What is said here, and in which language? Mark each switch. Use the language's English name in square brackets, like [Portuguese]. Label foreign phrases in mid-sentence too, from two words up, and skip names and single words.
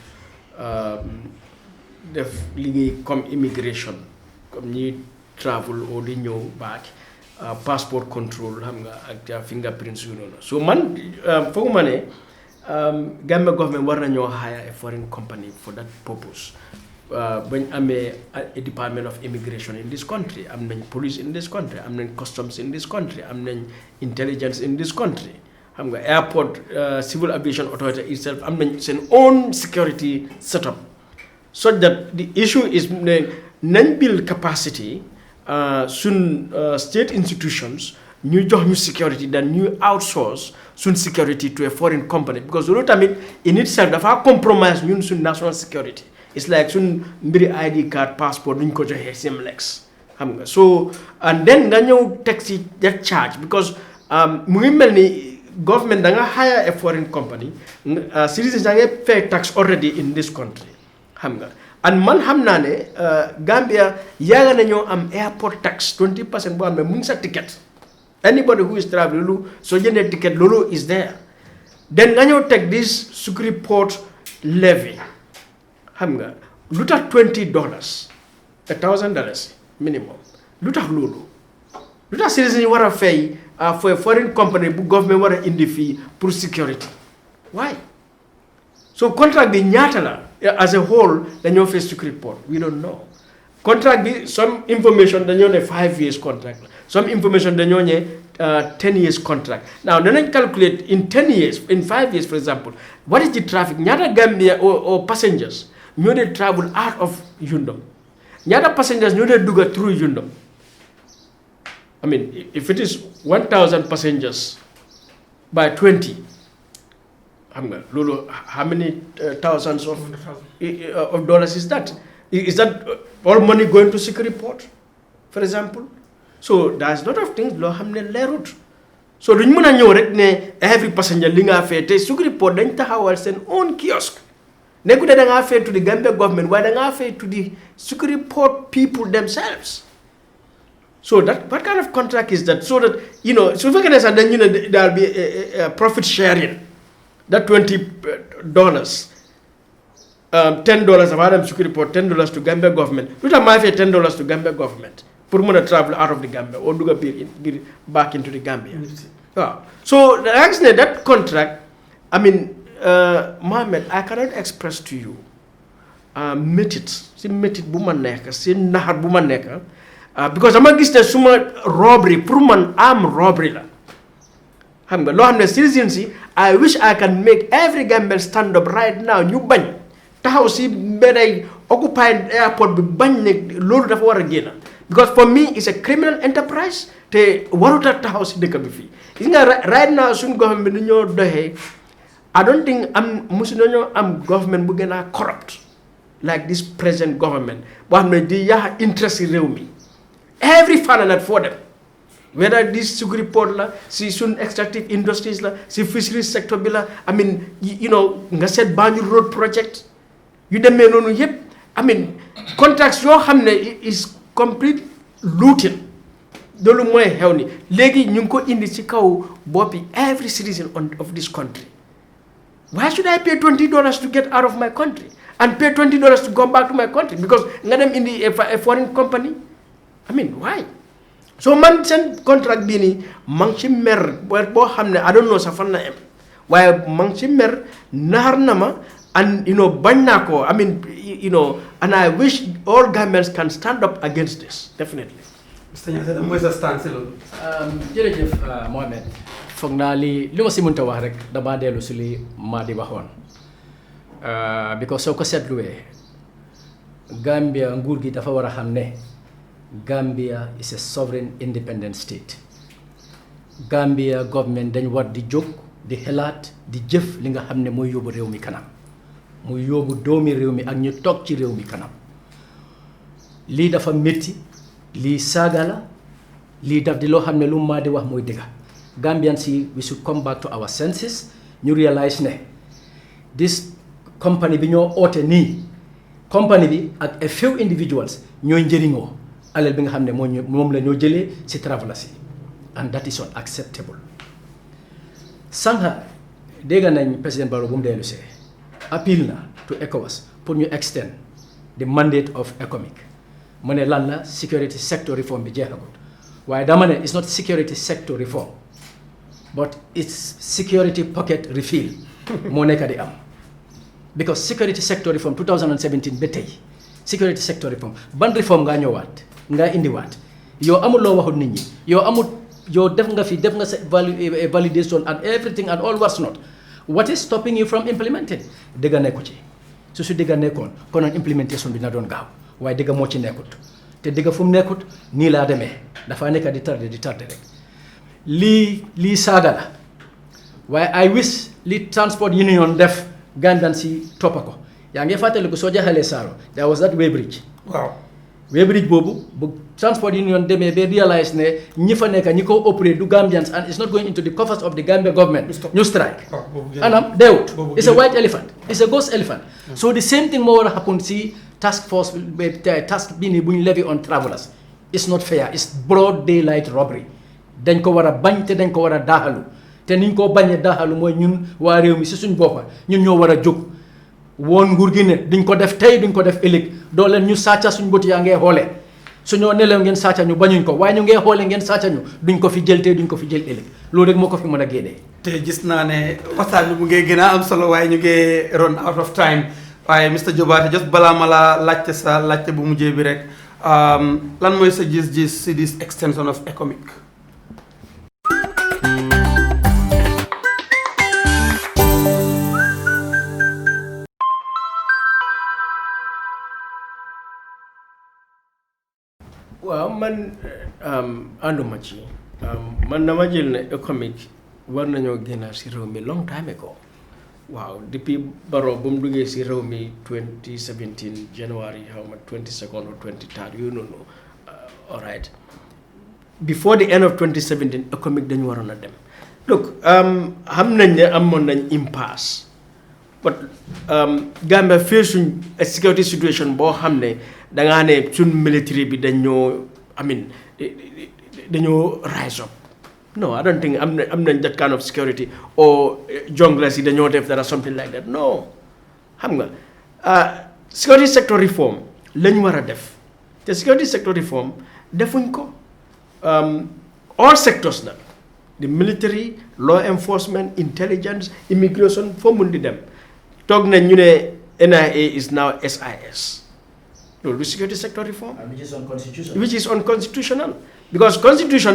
[Wolof] def liggéey [English] comme immigration comme ñi travel [Wolof] o di ñëw [English] back passport control [Wolof] xam nga ak [English] fingerprints [Wolof] yu noonu [English] so [Wolof] man foog ma ne [English] Gambia government [Wolof] war nañoo [English] hire a foreign company for that purpose [Wolof] bañ amee [English] a department of immigration in this country [Wolof] am nañ [English] police in this country [Wolof] am nañ [English] customs in this country [Wolof] am nañ [English] intelligence in this country [Wolof] xam nga [English] airport civil aviation authority itself [Wolof] am nañ seen [English] own security setup so that the issue is [Wolof] ne nañ [English] build capacity sun state institutions [Wolof] ñu jox ñu [English] security [Wolof] dan ñu [English] outsource sun security to a foreign company because [Wolof] loolu tamit [English] in itself dafa compromise [Wolof] ñun sun [English] national security it's like [Wolof] sun mbiri [English] ID card passport [Wolof] duñ ko joxee [English] Simlex [Wolof] xam nga [English] so and then [Wolof] nga ñëw teg ci [English] that charge because [Wolof] mu ngi mel [English] ni government [Wolof] da nga [English] hire a foreign company citizens [Wolof] da nga [English] pay tax already in this country [Wolof] xam nga [English] and [Wolof] man xam naa ne [English] Gambia [Wolof] yaaga nañoo am [English] airport tax [Wolof] 20% boo xam ne mu ngi sa ticket [English] anybody who is traveling [Wolof] loolu soo jëndee ticket loolu [English] is there then [Wolof] nga ñëw teg [English] this Security Port levy [Wolof] xam nga lu tax $20 $1,000 minimum lu tax loolu lu tax citizens yi war a fay [English] for a foreign company [Wolof] bu government war a indi fii pour security why so contract bi ñaata la [English] as a whole [Wolof] dañoo fay [English] Security Port we don't know [Wolof] contract bi some information dañoo ne 5 [English] years contract [Wolof] la some information dañoo ne 10 [English] years contract. Now then calculate in 10 years, in 5 years for example, what is the traffic? Nyata Gambia or passengers [Wolof] ñoo de [English] travel out of Yundum. [Wolof] Nyata passengers ñoo de duga through Yundum. [English] I mean, if it is 1,000 passengers by 20, how many thousands of dollars is that? Is that all money going to security port, for example? So there's a lot of things [Wolof] lo xamne leerut. So duñ mëna ñëw rek ne [English] every passenger [Wolof] li nga fay té [English] security port [Wolof] dañ taxawal seen [English] own kiosk. [Wolof] Nekku da nga fay [English] to the Gambia government, why [Wolof] da nga fay [English] to the security port people themselves. So that what kind of contract is that? So that so if we can say then there'll be a profit sharing. That $20, $10 of Adam security port, $10 to Gambia government. You might pay $10 to Gambia government for money travel out of the Gambia or do back into the Gambia. So that contract, I mean, Mohammed, I cannot express to you [Wolof] metit bu ma nekk [English] si naxar bu ma nekk because [Wolof] dama gis ne suma [English] robbery pour [Wolof] man am [English] robbery [Wolof] la xam nga loo xam ne [English] citizens yi I wish I can make every Gambian stand up right now [Wolof] ñu bañ taxaw si mbeday [English] occupied airport [Wolof] bi bañ ne loolu dafa war a génn [English] because for me it's a criminal enterprise [Wolof] te waruta taxaw si dëkk bi fii gis nga [English] right now [Wolof] suñu government bi ni ñoo doxee [English] I don't think [Wolof] musu nañoo am government bu gën a [English] corrupt like this present government [Wolof] boo xam ne di yaa interest yi réew mi every fànn [English] for them whether this security port [Wolof] la si sun [English] extractive industries [Wolof] la si [English] fisheries sector [Wolof] bi la [English] I mean [Wolof] nga seet Banjul [English] road project [Wolof] yu demee noonu yëpp [English] I mean [Wolof] contracts yoo xam ne [English] is complete looting [Wolof] loolu mooy xew ni léegi ñu ngi ko indi ci kaw boppi [English] every citizen of this country. Why should I pay $20 to get out of my country and pay $20 to go back to my country because [Wolof] nga dem indi [English] a foreign company? I mean, why? So [Wolof] man seen contract bii nii mang ci mer boo xam ne [English] I don't know [Wolof] sa fan na em waaye mang ci mer naar na ma [English] and [Wolof] bañ naa ko [English] I mean and I wish all Gambians can stand up against this definitely. Mr. [Wolof] Nyassi mooy sa stance loolu. jërëjëf Mohamed foog naa li ma si mënta wax rek dama dellu si li Madi waxoon because soo ko seetluwee Gambia nguur gi dafa war a xam ne [English] Gambia is a sovereign independent state. [Wolof] Gambia government dañ war di jóg di xelaat di jëf li nga xam ne mooy yóbbu réew mi kanam muy yóbbu doomi réew mi ak ñu toog ci réew mi kanam lii dafa métti lii saaga la lii daf di loo xam ne lu maa di wax mooy dëgga Gambians si [English] we should come back to our senses [Wolof] ñu realize ne [English] this company [Wolof] bi ñoo oote nii company bi ak [English] a few individuals [Wolof] ñooy njëriñoo alal bi nga xam ne moom la ñoo jëlee si travelers yi [English] and that is unacceptable. [Wolof] Sànqa dégg nañ président Barrow bu mu dellu see appeal na [English] to ECOWAS [Wolof] pour ñu [English] extend the mandate of Ecomig [Wolof] mu ne lan la [English] security sector reform [Wolof] bi jeexagut waaye dama ne [English] it's not security sector reform but it's security pocket refill [Wolof] moo nekk di am [English] because security sector reform 2017 [Wolof] ba tey [English] security sector reform ban reform [Wolof] ngaa ñëwaat ngaa indiwaat yow amul loo waxut nit ñi yow def nga sa validation [English] and everything and all what's not what is stopping you from implementing [Wolof] dëgga nekku ci su dëgga nekkoon konoon implementation bi na doon gaaw waaye dëgga moo ci nekkut te dëgga fu mu nekkut nii laa demee dafa nekk di tardé rek lii saaga la waaye I wish li [English] transport union [Wolof] def Gambian si toppa ko yaa ngi fàttaliku soo jaxalee Saaro [English] there was that way bridge [Wolof] waaw [English] way bridge [Wolof] boobu bu [English] transport union demee ba realize ne [Wolof] ñi fa nekk ñi ko [English] operate du Gambians and it's not going into the coffers of the Gambia government [Wolof] ñu strike anam deewut [English] it's a white elephant it's a ghost elephant so the same thing [Wolof] moo war a happen si [English] task force [Wolof] task bii nii bu ñu [English] levy on travelers it's not fair it's broad daylight robbery [Wolof] dañ ko war a bañ te dañ ko war a daaxalu te niñ ko bañee daaxalu mooy ñun waa réew mi si suñ boppa ñun ñoo war a jóg woon nguur gi ne duñ ko def tey duñ ko def ëllëg doo leen ñu sàcca suñ bët yaa ngee xoolee suñoo nelew ngeen sàcca ñu bañuñ ko waaye ñu ngee xoolee ngeen sàcca ñu duñ ko fi jël tey duñ ko fi jël ëllëg loolu rek moo ko fi mën a génnee te gis naa ne waxtaan bi mu ngee gën a am solo waaye ñu ngee [English] run out of time [Wolof] waaye Mr. Jobarteh just balaa ma la laajte sa laajte bu mujjee bi rek lan mooy sa gis-gis si [English] this extension of Ecomig. [Wolof] waaw man ànduma ci man dama jël ne Ecomig war nañoo génn si réew mi [English] long time ago [Wolof] waaw depuis Barrow ba mu duggee si réew mi 2017 January xaw ma 22nd or 23rd yooyu noonu [English] all right before the end of 2017 [Wolof] Ecomig dañu waroon a dem look xam nañ ne amoon nañ impasse but Gambia fii suñ security situation boo xam ne dangaa ne suñ military bi dañoo dañoo [English] rise up no I don't think [Wolof] am nañ [English] that kind of security or junglers [Wolof] yi dañoo def dara [English] something like that no [Wolof] xam nga [English] security sector reform [Wolof] lañ war a def te [English] security sector reform [Wolof] defuñ ko [English] all sectors nag the military law enforcement intelligence immigration [Wolof] foo mun di dem toog nañ ñu ne [English] NIA is now SIS loolu security sector reform which is unconstitutional because constitution